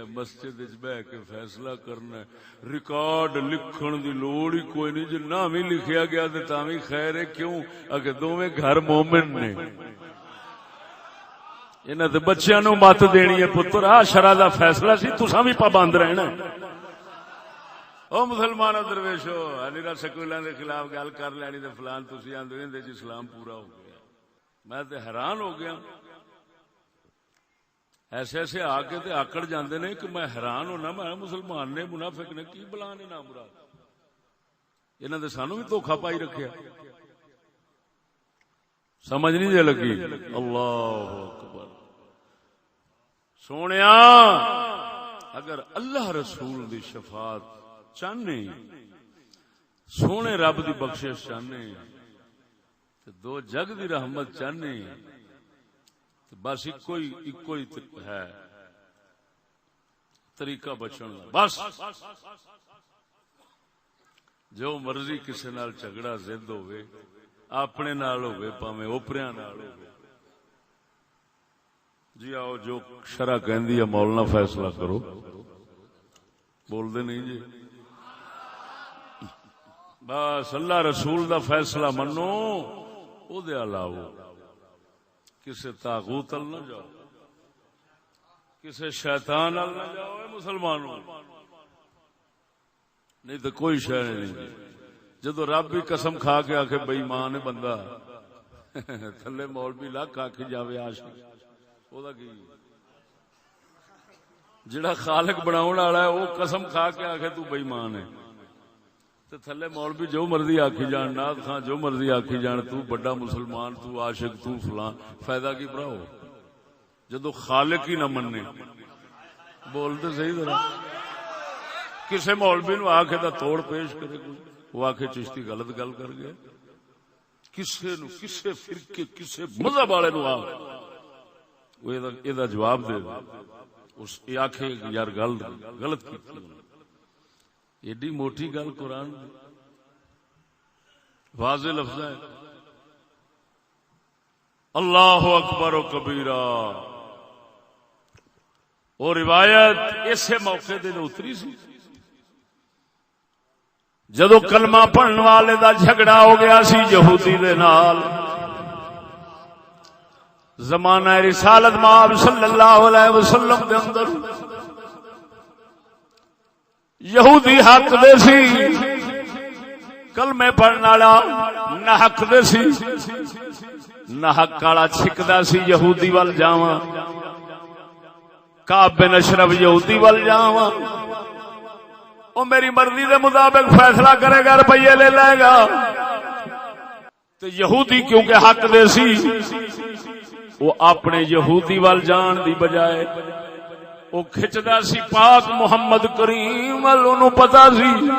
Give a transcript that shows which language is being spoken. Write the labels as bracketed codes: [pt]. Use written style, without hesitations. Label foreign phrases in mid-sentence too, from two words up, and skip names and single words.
[pa] مسجد وچ بیٹھ کے فیصلہ کرنا. ریکارڈ لکھن دی لوڑ ہی کوئی نہیں. جے نہ بھی لکھیا گیا تے تاں وی خیر ہے. کیوں؟ اگے دوویں گھر مومن نے. انہاں تے بچیاں نو مت دینی ہے پتر آ شرع دا فیصلہ سی تساں وی پابند رہنا. او مسلماناں درویشو انیرا سکولاں دے خلاف گل کر لینی تے فلان تسی آندے نے جی اسلام پورا ہو گیا. میں تے حیران ہو گیا. ایسے ایسے آ کے تے آکڑ جاندے نے کہ میں حیران ہونا. میں مسلمان نے منافق نے کی بلا نے نام مراد. انہاں دے سانو بھی دھوکھا پائی رکھیا. سمجھ نہیں جے لگی. [ar] اللہ اکبر. [pa] سونیا اگر اللہ رسول دی شفاعت چاہنے، سونے رب دی بخشش چاہنے، دو جگ دی رحمت چاہنے، بس ایک ہی ہے طریقہ بچن دا. بس جو مرضی کسی نال جھگڑا زد ہوئے، اپنے نال ہوئے پاویں اوپریاں نال ہوئے، جی آؤ جو شرع کہندی ہے مولانا فیصلہ کرو. بول دے نہیں جی. بس اللہ رسول دا فیصلہ منو. او دے علاوہ کسے طاغوت ال نہ جاؤ، کسے شیطان ال نہ جاؤ. مسلمانوں نہیں تو کوئی شے نہیں. جدو رب بھی قسم کھا کے آکھے بے ایمان ہے بندہ، تھلے مولوی لاکھ آکھی جاوے عاشق، او دا کی؟ جڑا خالق بناون والا ہے وہ قسم کھا کے آکھے تو بے ایمان ہے، تے تھلے مولوی جو مرضی آکھی جان، نات خان جو مرضی آکھی جان، تو بڑا مسلمان، تو عاشق، تو فلاں، فائدہ کی بھراؤ جدو خالق ہی نہ مننے. [ur] بولتے صحیح ذرا. [pa] کسے مولوی نو آکھے دا توڑ پیش کرے کوئی، وہ آکھے چشتی غلط گل کر گیا. کسے نو، کسے فرقے، کسے مذہب والے نو آکھے وہ ادا جواب دے اس آکھے یار گل غلط کی. ایڈی موٹی گل قرآن واضح لفظ ہے. [ar] اللہ اکبر و کبیرہ. [pa] اور روایت اسے موقع دے اتری سی جدو کلمہ پڑھن والے دا جھگڑا ہو گیا سی یہودی دے نال. زمانہ رسالت مآب [ar] صلی اللہ علیہ وسلم [pa] دے اندر یہودی حق دے سی کلمے پڑھن والا نحق دے سی نحق والا چھکدا سی یہودی ول جاواں کعب بن اشرف یہودی ول جاواں او میری مرضی دے مطابق فیصلہ کرے گا روپیے لے لے گا تے یہودی کیونکہ حق دے سی وہ اپنے یہودی ول جان دی بجائے وہ کھچدا سی پاک محمد کریم ول اونوں پتہ سی